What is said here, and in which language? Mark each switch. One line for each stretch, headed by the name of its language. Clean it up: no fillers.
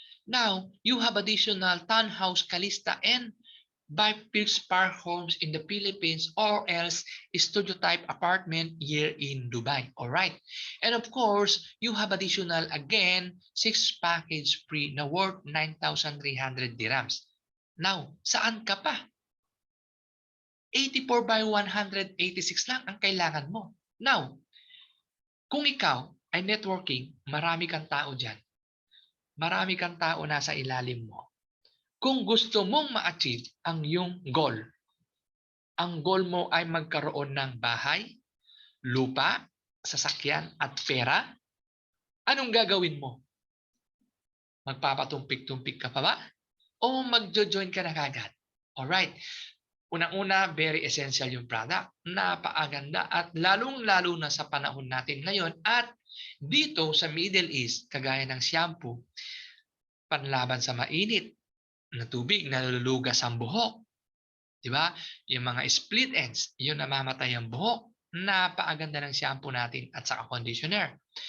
English: Now, you have additional townhouse Calista and Biplex Park homes in the Philippines or else studio type apartment here in Dubai. Alright. And of course, you have additional again 6 package free
Filipino: na
English: worth 9,300 dirhams.
Filipino: Now, saan ka pa? 84 by 186 lang ang kailangan mo. Now, kung ikaw ay networking, marami kang tao dyan. Marami kang tao nasa ilalim mo. Kung gusto mong ma-achieve ang iyong goal, ang goal mo ay magkaroon ng bahay, lupa, sasakyan at pera, anong gagawin mo? Magpapatumpik-tumpik ka pa ba? O magjo-join ka na kagad? Alright. Unang-una,
English: very essential
Filipino: yung product. Napakaganda at lalong-lalo na sa panahon natin ngayon at dito sa Middle East, kagaya ng shampoo, panlaban sa mainit na tubig, nalulugas ang buhok. Di ba? Yung mga split ends, yung namamatay ang buhok, napakaganda ng shampoo natin at saka conditioner.